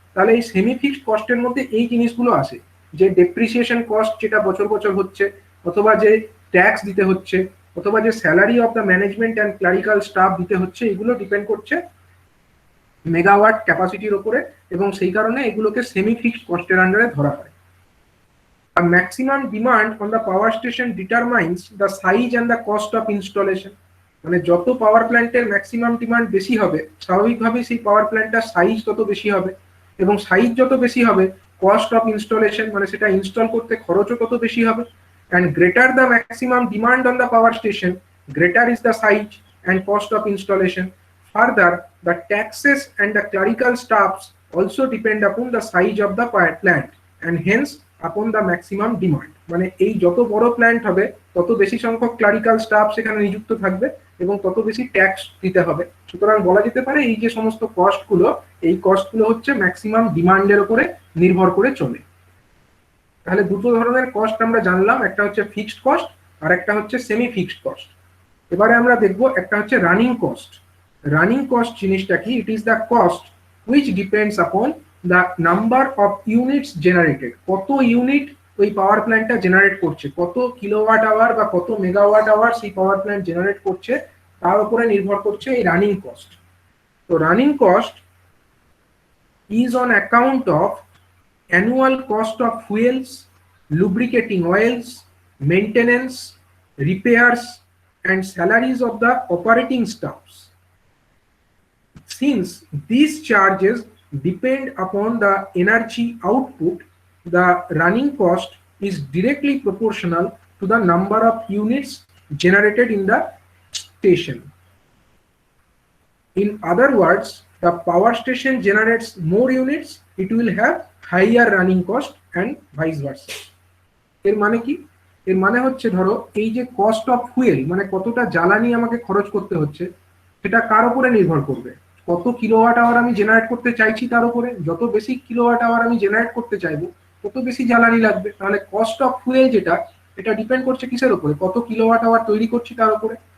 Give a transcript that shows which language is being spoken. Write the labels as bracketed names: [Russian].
[Bangla] তাহলে এই semi fixed কস্টের মধ্যে এই জিনিসগুলো আসে, যে ডেপ্রিসিয়েশন কস্ট যেটা বছর বছর হচ্ছে, অথবা যে ট্যাক্স দিতে হচ্ছে, অথবা যে [English] salary of the management and clerical staff [Bangla] দিতে হচ্ছে, এগুলো ডিপেন্ড করছে মেগাওয়াট ক্যাপাসিটির উপরে, এবং সেই কারণে এগুলোকে সেমি ফিক্সড কস্টের আন্ডারে ধরা হয়। [English] A maximum demand on the power station determines the size and the cost of installation. [Bangla] মানে যত পাওয়ার প্ল্যান্টের ম্যাক্সিমাম ডিমান্ড বেশি হবে, স্বাভাবিকভাবেই সেই পাওয়ার প্ল্যান্টটার সাইজ তত বেশি হবে, এবং সাইজ যত বেশি হবে কস্ট অফ ইনস্টলেশন মানে সেটা ইনস্টল করতে খরচও তত বেশি হবে। [English] And greater the maximum demand on the power station, greater is the size and cost of installation. Further, the taxes and the clerical staffs also depend upon the size of the plant and hence upon the maximum demand. [Bangla] মানে এই যত বড় plant হবে তত বেশি সংখ্যক clerical staff সেখানে নিযুক্ত থাকবে এবং তত বেশি ট্যাক্স দিতে হবে। সুতরাং বলা যেতে পারে এই যে সমস্ত কস্টগুলো, এই কস্টগুলো হচ্ছে ম্যাক্সিমাম ডিমান্ডের উপরে নির্ভর করে চলে। তাহলে দুটো ধরনের কস্ট আমরা জানলাম, একটা হচ্ছে ফিক্সড কস্ট আর একটা হচ্ছে সেমি ফিক্সড কস্ট। এবারে আমরা দেখব একটা হচ্ছে রানিং কস্ট। রানিং কস্ট জিনিসটা কি? [English] It is the cost which depends upon the number of units generated. [Bangla] কত ইউনিট ওই পাওয়ার প্ল্যান্টটা জেনারেট করছে, কত কিলোওয়াট আওয়ার বা কত মেগাওয়াট আওয়ার সেই পাওয়ার প্ল্যান্ট জেনারেট করছে, তার উপরে নির্ভর করছে এই রানিং কস্ট। [English] তো running cost is on account of annual cost of fuels, lubricating oils, maintenance, repairs and salaries of the operating staffs. Since these charges depend upon the energy output, the running cost is directly proportional to the number of units generated in the station. In other words, the power station generates more units, it will have higher running cost and vice versa. [Bangla] এর মানে কি? এর মানে হচ্ছে ধরো এই যে cost of fuel মানে কতটা জ্বালানি আমাকে খরচ করতে হচ্ছে, সেটা কার উপরে নির্ভর করবে? কত কিলোওয়াট আওয়ার আমি জেনারেট করতে চাইছি তার উপরে। যত বেশি কিলোওয়াট আওয়ার আমি জেনারেট করতে চাইবো তত বেশি জ্বালানি লাগবে। তাহলে কস্ট অফ ফুয়েল যেটা, এটা ডিপেন্ড করছে কিসের উপরে? কত কিলোওয়াট আওয়ার তৈরি করছি তার উপরে।